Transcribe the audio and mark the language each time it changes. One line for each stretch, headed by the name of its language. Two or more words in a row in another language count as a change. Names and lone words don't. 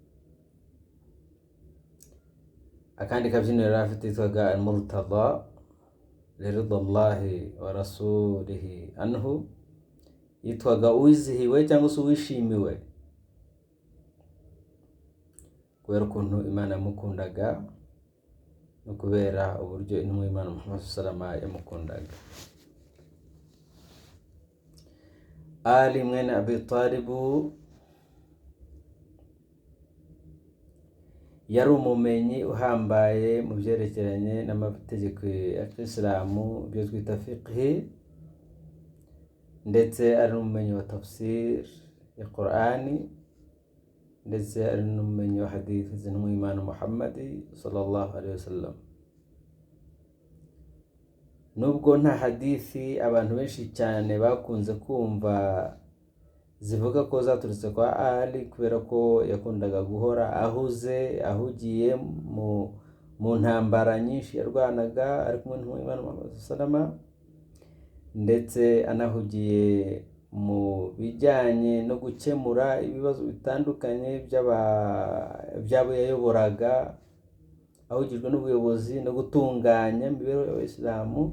Kinyarwanda: Akandi kabyiniro yari afite yitwaga Al-Murtada
Arabic: لرضا الله ورسوله عنه,
Kinyarwanda: yitwaga uwizihiwe cyangwa se uwishimiwe, kubera ukuntu Imana yamukundaga no kubera uburyo intumwa y'Imana Muhammad sallallahu yamukundaga. Ali mwene Abi Talib yari umumenyi uhambaye mu byerekeranye n'amategeko ya Islamu, byo twita fiqh, ndetse ari n'umumenyi wa tafsir ya Qur'ani, ndetse ari n'umumenyi wa hadith z'intumwa y'Imana Muhammad
Arabic: صلى الله عليه وسلم.
Kinyarwanda: Nubwo nta hadithi abantu benshi cyane bakunze kumva zivuga ko zaturutse kwa Ali, kubera ko yakundaga guhora ahugiye mu ntambara nyinshi yarwanaga ari kumwe n'intumwa y'Imana Muhammad sallallahu, ndetse anahugiye mu bijyanye no gukemura ibibazo bitandukanye by'abo yayoboraga, ahugijwe n'ubuyobozi no gutunganya imibereho y'Abayisilamu.